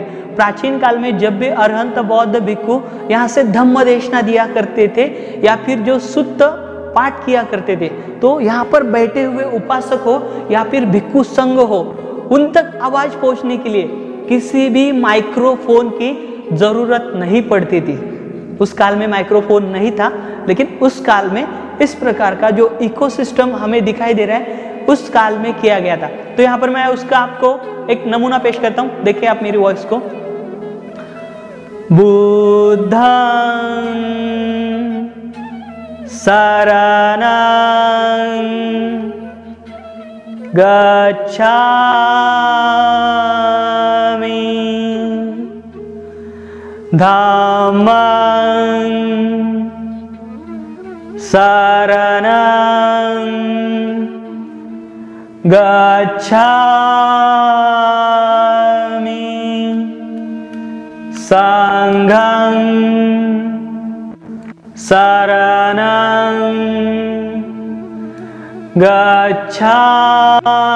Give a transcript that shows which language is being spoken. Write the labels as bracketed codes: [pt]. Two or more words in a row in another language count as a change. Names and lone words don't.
[hi] प्राचीन काल में जब भी अरहंत बौद्ध भिक्षु यहाँ से धम्म देशना दिया करते थे या फिर जो सुत्त पाठ किया करते थे, तो यहाँ पर बैठे हुए उपासक हो या फिर भिक्षु संघ हो, उन तक आवाज पहुंचने के लिए किसी भी माइक्रोफोन की जरूरत नहीं पड़ती थी। उस काल में माइक्रोफोन नहीं था, लेकिन उस काल में इस प्रकार का जो इकोसिस्टम हमें दिखाई दे रहा है उस काल में किया गया था। तो यहाँ पर मैं उसका आपको एक नमूना पेश करता हूँ। देखिए आप मेरी वॉइस को। [pi] बुद्धं शरणं गच्छामि, धम्मं शरणं गच्छामि, संघं शरणं गच्छामि।